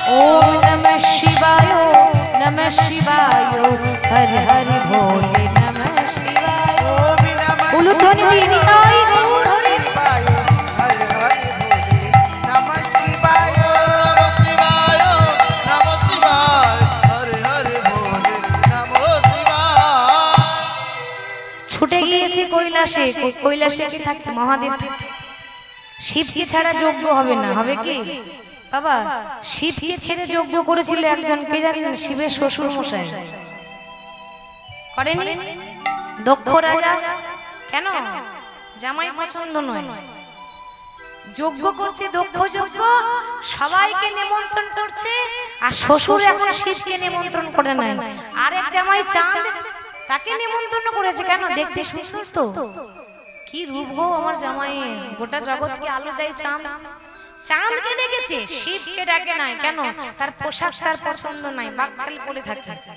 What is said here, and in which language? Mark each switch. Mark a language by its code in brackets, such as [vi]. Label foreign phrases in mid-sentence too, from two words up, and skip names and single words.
[hi] ओम नमः शिवाय हर हर भोले नमः शिवाय ओम नमः [bn] উলুধ্বনি নিনাই গৌর হরি [hi] शिवाय हर हर भोले नमः शिवाय नमः शिवाय नमः शिवाय हरे हरे भोले नमः शिवाय [bn] ছুটে গিয়েছে কৈলাসে কৈলাসে কি থাকে মহাদেব থাকে শিবকে ছাড়া যজ্ঞ হবে না হবে কি বাবা শিবকে ছেড়ে যজ্ঞ করেছিল একজন কে জানেন শিবের শ্বশুর মশাই করেনি দক্ষ রাজা কেন জামাই পছন্দ নয় যজ্ঞ করছে দক্ষ যজ্ঞ সবাইকে নিমন্ত্রণ করছে আর শ্বশুর এখন শিবকে নিমন্ত্রণ করে নাই আরেক জামাই চাঁদ তাকে নিমন্ত্রণ করেছে কেন দেখতে সুন্দর তো কি রূপ গো আমার জামাই গোটা জগৎকে আলো দেয় চাঁদ চাঁদকে ডেকেছে শিবকে ডাকে নাই কেন তার পোশাক তার পছন্দ নাই বাকছাল পরে থাকে